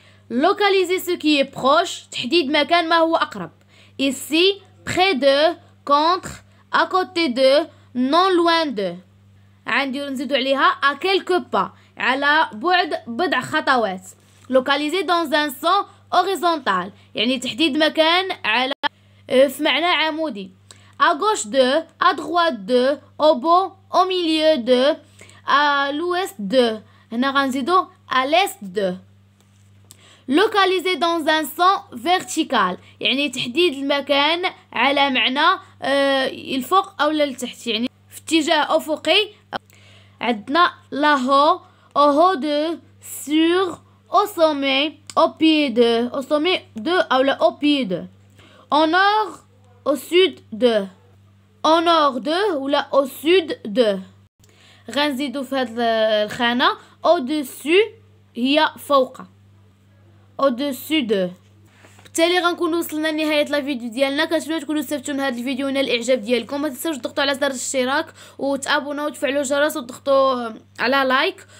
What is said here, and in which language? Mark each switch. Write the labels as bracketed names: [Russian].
[French] localiser ce qui est proche [Arabic] تحديد مكان ما هو أقرب. [French] ici près de, contre, à côté de, non loin de. [Arabic] عندي نزيدو عليها [French] à quelques pas [Arabic] على بعد بضع خطوات. [French] localiser dans un sens horizontal [Arabic] يعني تحديد مكان على في معنى عمودي. [French] à gauche de, à droite de, au bout, au milieu de, à l'ouest de. [Arabic] هنا غنزيدو [French] à l'est de. localiser dans un sens vertical [Arabic] يعني تحديد المكان على معنى الفوق أو للتحت، يعني في اتجاه أفقي. [French] عندنا là-haut, au haut de, sur, au sommet, au pied de, au sommet de [Arabic] أو لا [French] au pied de. au nord, au sud de, au nord de [Arabic] ولا [French] au sud de. [Arabic] غنزيدو في هاد الخانة [French] au-dessus [Arabic] هي فوق au-dessus de. بالتالي غنكونوا وصلنا لنهايه لا فيديو ديالنا. كنتمنى تكونوا استفدتوا من هذا الفيديو ونال الاعجاب ديالكم. ما تنساوش تضغطوا على زر الاشتراك وتابوناو وتفعلوا الجرس وتضغطوا على لايك.